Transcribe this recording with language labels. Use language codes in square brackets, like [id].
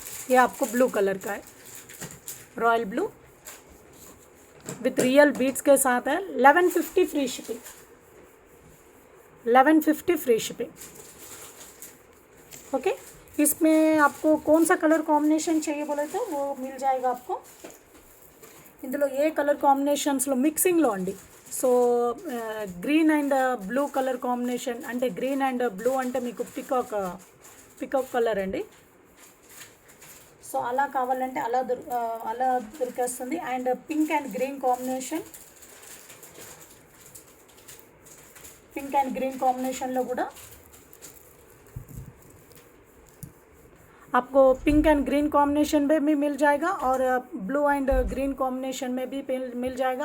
[hi] ये आपको blue colour का है, royal blue with real beads के साथ है. [en] 1150 free shipping. 1150 free shipping. [hi] Okay. इसमें आपको कौन सा कलर कॉम्बिनेशन चाहिए बोले तो वो मिल जाएगा आपको. [te] ఇందులో ఏ కలర్ కాంబినేషన్స్లో మిక్సింగ్లో అండి. So green and blue colour combination అంటే గ్రీన్ అండ్ బ్లూ అంటే మీకు పికాక్ కలర్ అండి. సో అలా కావాలంటే అలా దొరికేస్తుంది. And pink and green combination, pink and green కాంబినేషన్లో కూడా [hi] आपको पिंक एंड ग्रीन कॉम्बिनेशन में भी मिल जाएगा और ब्लू एंड ग्रीन कॉम्बिनेशन में भी मिल जाएगा.